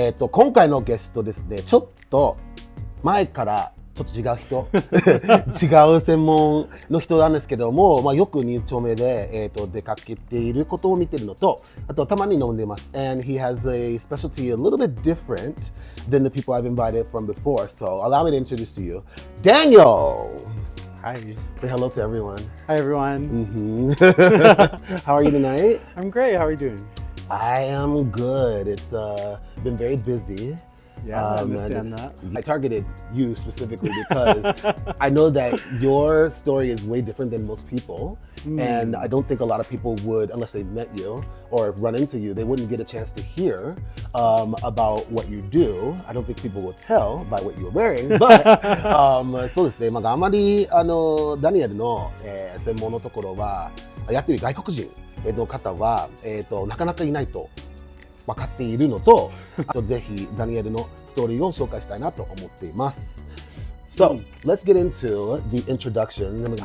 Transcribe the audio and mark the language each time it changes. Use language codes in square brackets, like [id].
[ja] 今回のゲストですね、ちょっと前からちょっと違う人違う専門の人なんですけども、よく2丁目で、出かけていることを見てるのと、あとたまに飲んでます。 [en] And he has a specialty a little bit different than the people I've invited from before. So allow me to introduce to you Daniel. Hi. Say hello to everyone. Hi, everyone. How are you tonight? I'm great. How are you doing? I am good. It's been very busy. Yeah, I understand that. I targeted you specifically because I know that your story is way different than most people. And I don't think a lot of people would, unless they met you or run into you, they wouldn't get a chance to hear about what you do. I don't think people will tell by what you're wearing. [ja] But そうですね、あまりダニエルの、専門のところはやってる外国人の方は、なかなかいないと分かっているのと、あとぜひダニエルのストーリーを紹介したいなと思っています。 [en] So, let's get into the introduction.